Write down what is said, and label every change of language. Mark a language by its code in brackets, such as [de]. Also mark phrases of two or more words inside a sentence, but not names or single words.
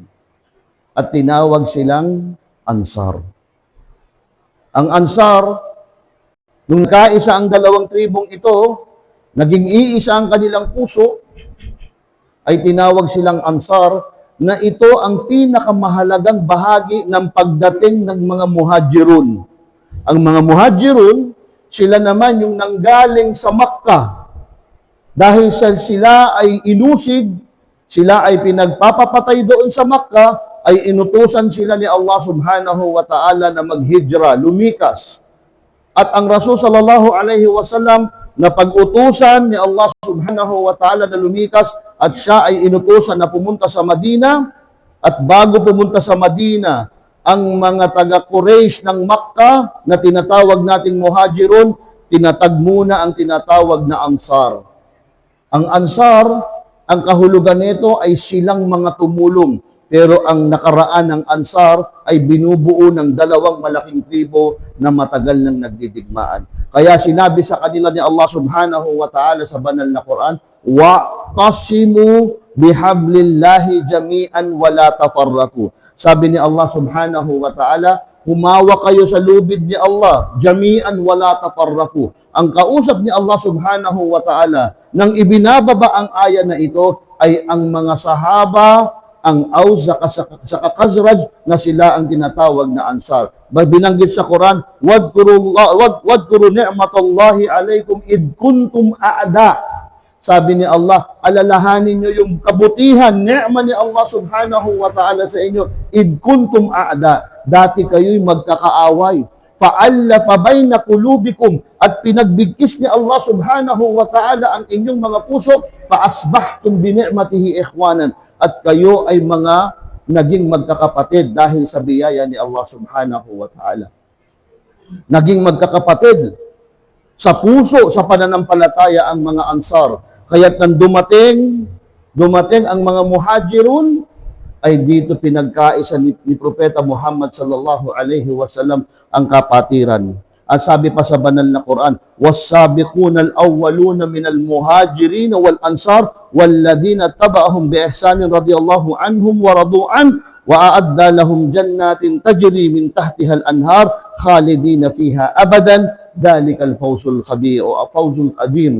[tl] At tinawag silang Ansar. Ang Ansar, nung kaisa ang dalawang tribong ito, naging iisa ang kanilang puso, ay tinawag silang Ansar, na ito ang pinakamahalagang bahagi ng pagdating ng mga Muhajirun. Ang mga Muhajirun, sila naman yung nanggaling sa Makkah. Dahil sila ay inusig, sila ay pinagpapapatay doon sa Makkah, ay inutusan sila ni Allah [ar] سبحانه وتعالى [tl] na maghijra, lumikas. At ang Rasul [ar] صلى الله عليه وسلم [tl] na pag-utusan ni Allah [ar] سبحانه وتعالى [tl] na lumikas at siya ay inutusan na pumunta sa Madina. At bago pumunta sa Madina, ang mga taga-Quraysh ng Makkah na tinatawag nating Muhajirun, tinatag muna ang tinatawag na Ansar. Ang Ansar, ang kahulugan nito ay silang mga tumulong. Pero ang nakaraan ng Ansar ay binubuo ng dalawang malaking tribo na matagal nang nagdidigmaan. Kaya sinabi sa kanila ni Allah [ar] سبحانه وتعالى [tl] sa banal na Quran, [ar] واعتصموا بحبل الله جميعا ولا تفرقوا. [tl] Sabi ni [ar] Allah سبحانه وتعالى, [tl] humawa kayo sa lubid ni Allah, [ar] جميعا ولا تفرقوا. [tl] Ang kausap ni Allah [ar] سبحانه وتعالى [tl] nang ibinababa ang aya na ito ay ang mga sahaba, ang Aus sa Khazraj na sila ang tinatawag na Ansar. Binanggit sa Quran, [ar] واذكروا نعمة الله عليكم إذ كنتم أعداء. [tl] Sabi ni Allah, alalahanin nyo yung kabutihan, [ar] ni'ma ni Allah سبحانه وتعالى [tl] sa inyo, [ar] إذ كنتم أعداء. [tl] Dati kayo'y magkakaaway. [ar] فألف بين قلوبكم, [tl] at pinagbigkis ni Allah [ar] سبحانه وتعالى [tl] ang inyong mga puso, [ar] فأصبحتم بنعمته إخوانا, [tl] at kayo ay mga naging magkakapatid dahil sa biyaya ni Allah [ar] سبحانه وتعالى. [tl] Naging magkakapatid sa puso, sa pananampalataya ang mga Ansar. Kaya't nang dumating ang mga Muhajirun, ay dito pinagkaisa ni Propeta Muhammad [ar] صلى الله عليه وسلم [tl] ang kapatiran. At sabi pa sa banal na Quran, [ar] والسابقون الأولون من المهاجرين والأنصار والذين اتبعوهم بإحسان رضي الله عنهم ورضوا عن وأعد لهم جنات تجري من تحتها الأنهار خالدين فيها أبدا ذلك الفوز الكبير أو الفوز القديم.